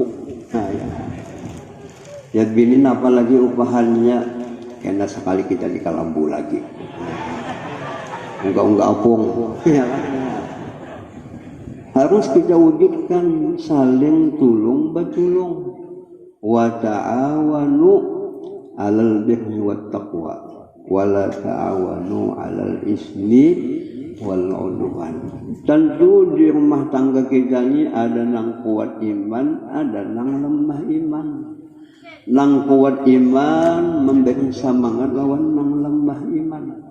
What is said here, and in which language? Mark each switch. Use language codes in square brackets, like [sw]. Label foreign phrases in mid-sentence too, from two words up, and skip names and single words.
[bjn] Nah, ya bini apalagi upahannya kena sekali kita di kalambu lagi. Enggak apung. Ya. Harus kita wujudkan saling tulung batulung. [ar] وتعاونوا على البر والتقوى ولا تعاونوا على الإثم والعدوان. [bjn] Tentu di rumah tangga kita ini ada nang kuat iman, ada nang lemah iman. Nang kuat iman memberi semangat lawan nang lemah iman.